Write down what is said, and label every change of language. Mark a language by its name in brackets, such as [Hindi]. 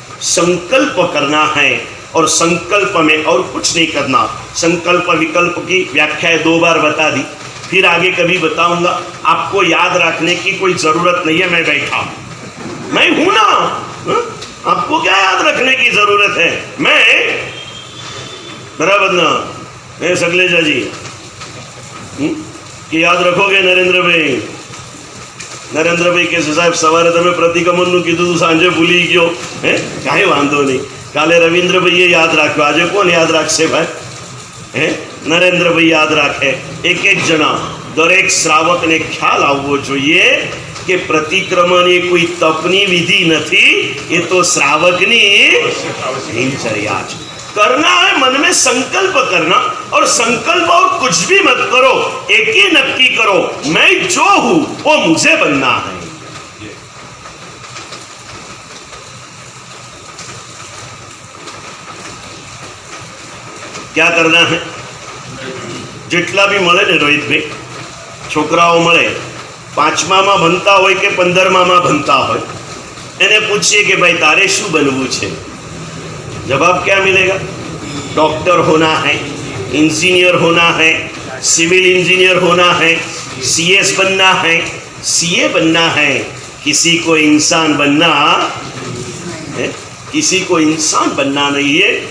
[Hindi] संकल्प करना है, और संकल्प में और कुछ नहीं करना। संकल्प विकल्प की व्याख्या 2 बार बता दी, फिर आगे कभी बताऊंगा। आपको याद रखने की कोई जरूरत नहीं है, मैं बैठा मैं हूं ना, आपको क्या याद रखने की जरूरत है। मैं बराबर ना, मैं सगलेजा जी कि याद रखोगे नरेंद्र भाई, नरेंद्र भाई कैसे साहब सवारे [Gujarati] તમે પ્રતિક્રમણનું કીધું તું, સાંજે ભૂલી ગયો હે, કાંઈ વાંધો નહીં, કાલે રવિન્દ્ર ભાઈએ યાદ રાખ્યો, આજે કોણ યાદ રાખશે ભાઈ હે, નરેન્દ્ર ભાઈ યાદ રાખે। એક એક જણા દરેક શ્રાવકને ખ્યાલ આવવો જોઈએ કે પ્રતિક્રમણ એ કોઈ તપની વિધિ નથી, એ તો શ્રાવકની દિનચર્યા છે। [Hindi] करना है, मन में संकल्प करना, और संकल्प और कुछ भी मत करो, एक ही नक्की करो, मैं जो हूं वो मुझे बनना है। क्या करना है? [Gujarati] જેટલા भी મળે ને રોહિત ભાઈ, છોકરાઓ મળે 5મા માં ભણતા હોય કે 15મા માં ભણતા હોય, એને પૂછીએ કે ભાઈ તારે શું બનવું છે? [Hindi] जवाब क्या मिलेगा? डॉक्टर होना है, इंजीनियर होना है, सिविल इंजीनियर होना है, सीएस बनना है, सीए बनना है। किसी को इंसान बनना है, किसी को इंसान बनना नहीं है।